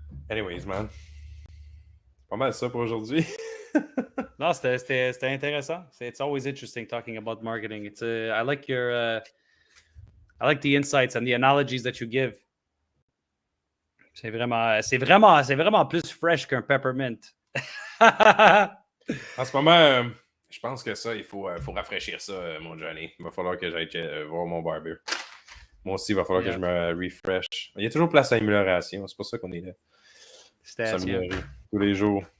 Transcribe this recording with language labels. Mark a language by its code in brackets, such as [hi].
[en] Anyways, man. [fr] Pas mal ça pour aujourd'hui. Non, c'était intéressant. [en] It's always interesting talking about marketing. I like I like the insights and the analogies that you give. [fr] C'est vraiment plus fresh qu'un peppermint. En ce moment, je pense que ça, il faut rafraîchir ça, mon Johnny. Il va falloir que j'aille voir mon barber. Moi aussi, il va falloir que je me refresh. Il y a toujours place à amélioration. C'est pour ça qu'on est là. S'améliorer tous les jours.